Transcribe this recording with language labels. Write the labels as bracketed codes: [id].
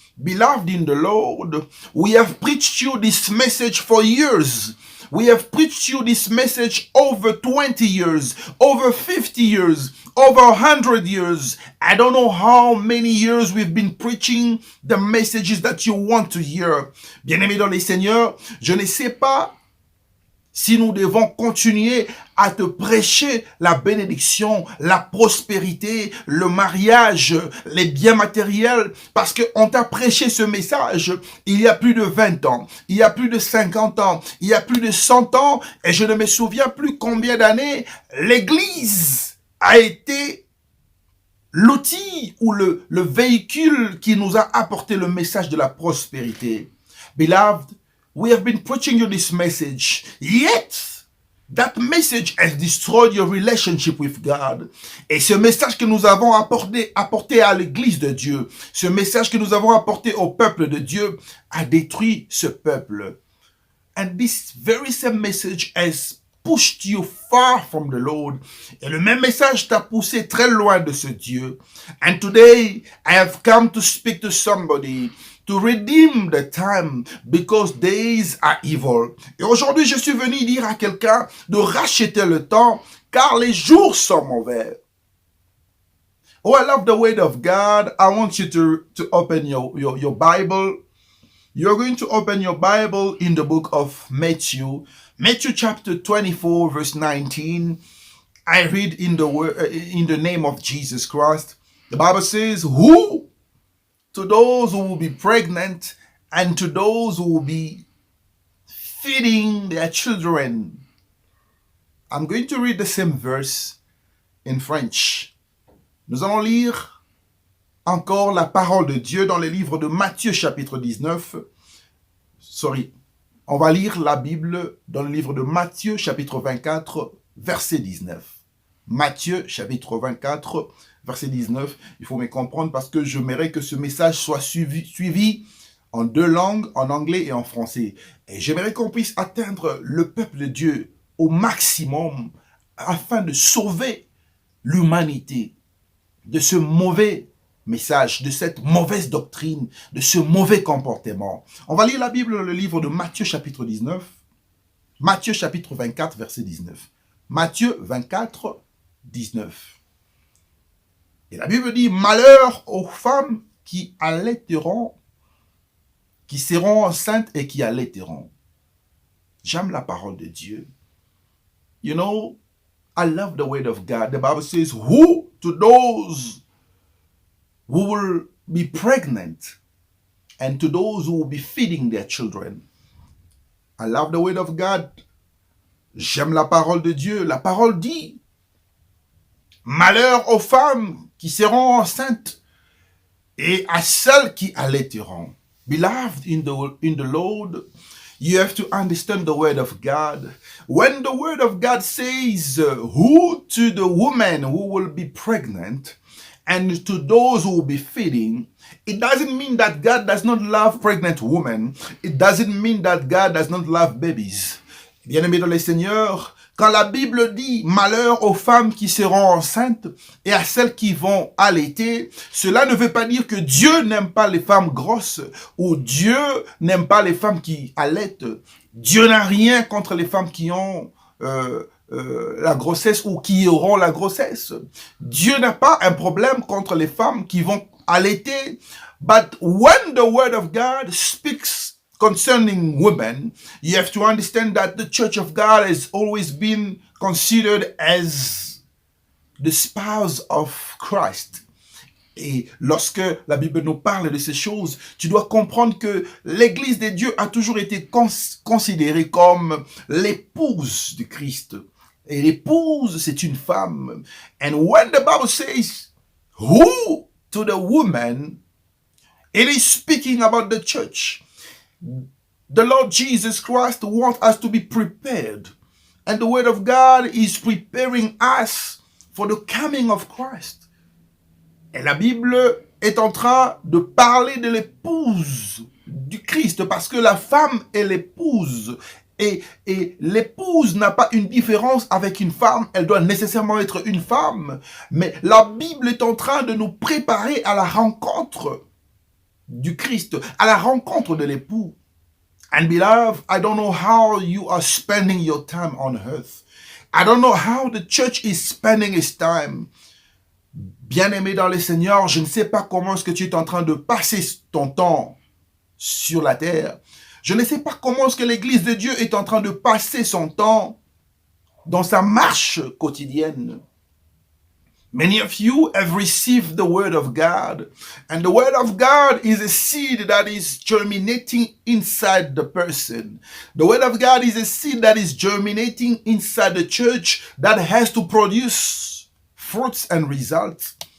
[en] Beloved in the Lord, we have preached you this message for years. We have preached you this message over 20 years, over 50 years, over 100 years. I don't know how many years we've been preaching the messages that you want to hear. [fr] Bien-aimés dans les Seigneurs, je ne sais pas si nous devons continuer à te prêcher la bénédiction, la prospérité, le mariage, les biens matériels, parce qu'on t'a prêché ce message il y a plus de 20 ans, il y a plus de 50 ans, il y a plus de 100 ans, et je ne me souviens plus combien d'années l'Église a été l'outil ou le véhicule qui nous a apporté le message de la prospérité. [en] Beloved, we have been preaching you this message, yet that message has destroyed your relationship with God. [fr] Et ce message que nous avons apporté à l'église de Dieu, ce message que nous avons apporté au peuple de Dieu, a détruit ce peuple. [en] And this very same message has pushed you far from the Lord. [fr] Et le même message t'a poussé très loin de ce Dieu. [en] And today, I have come to speak to somebody to redeem the time because days are evil. [fr] Et aujourd'hui, je suis venu dire à quelqu'un de racheter le temps car les jours sont mauvais. [en] Oh, I love the word of God. I want you to open your Bible. You're going to open your Bible in the book of Matthew. Matthew chapter 24, verse 19. I read in the name of Jesus Christ. The Bible says, who to those who will be pregnant and to those who will be feeding their children. I'm going to read the same verse in French. [fr] Nous allons lire encore la parole de Dieu dans le livre de Matthieu chapitre 19. On va lire la Bible dans le livre de Matthieu chapitre 24, verset 19. Matthieu chapitre 24, verset 19. Il faut me comprendre parce que je j'aimerais que ce message soit suivi en deux langues, en anglais et en français. Et j'aimerais qu'on puisse atteindre le peuple de Dieu au maximum afin de sauver l'humanité de ce mauvais message, de cette mauvaise doctrine, de ce mauvais comportement. On va lire la Bible dans le livre de Matthieu chapitre 19. Matthieu chapitre 24, verset 19. Matthieu 24, 19. Et la Bible dit, malheur aux femmes qui allaiteront, qui seront enceintes et qui allaiteront. J'aime la parole de Dieu. [en] You know, I love the word of God. The Bible says, who to those who will be pregnant and to those who will be feeding their children. I love the word of God. [fr] J'aime la parole de Dieu. La parole dit, malheur aux femmes qui seront enceintes et à celles qui allaiteront. [en] Beloved in the Lord, you have to understand the word of God. When the word of God says, who to the woman who will be pregnant and to those who will be feeding, it doesn't mean that God does not love pregnant women. It doesn't mean that God does not love babies. [fr] Bien-aimés dans le Seigneur, quand la Bible dit malheur aux femmes qui seront enceintes et à celles qui vont allaiter, cela ne veut pas dire que Dieu n'aime pas les femmes grosses ou Dieu n'aime pas les femmes qui allaitent. Dieu n'a rien contre les femmes qui ont la grossesse ou qui auront la grossesse. Dieu n'a pas un problème contre les femmes qui vont allaiter. [en] But when the word of God speaks concerning women, you have to understand that the Church of God has always been considered as the spouse of Christ. [fr] Et lorsque la Bible nous parle de ces choses, tu dois comprendre que l'Église de Dieu a toujours été considérée comme l'épouse de Christ. Et l'épouse, c'est une femme. [en] And when the Bible says, who to the woman, it is speaking about the church. The Lord Jesus Christ wants us to be prepared. And the Word of God is preparing us for the coming of Christ. [fr] Et la Bible est en train de parler de l'épouse du Christ parce que la femme est l'épouse. Et l'épouse n'a pas une différence avec une femme. Elle doit nécessairement être une femme. Mais la Bible est en train de nous préparer à la rencontre du Christ, à la rencontre de l'époux. [en] And beloved, I don't know how you are spending your time on earth. I don't know how the church is spending its time. [fr] Bien-aimé dans le Seigneur, je ne sais pas comment est-ce que tu es en train de passer ton temps sur la terre. Je ne sais pas comment est-ce que l'Église de Dieu est en train de passer son temps dans sa marche quotidienne. [en] Many of you have received the word of God, and the word of God is a seed that is germinating inside the person. The word of God is a seed that is germinating inside the church that has to produce fruits and results.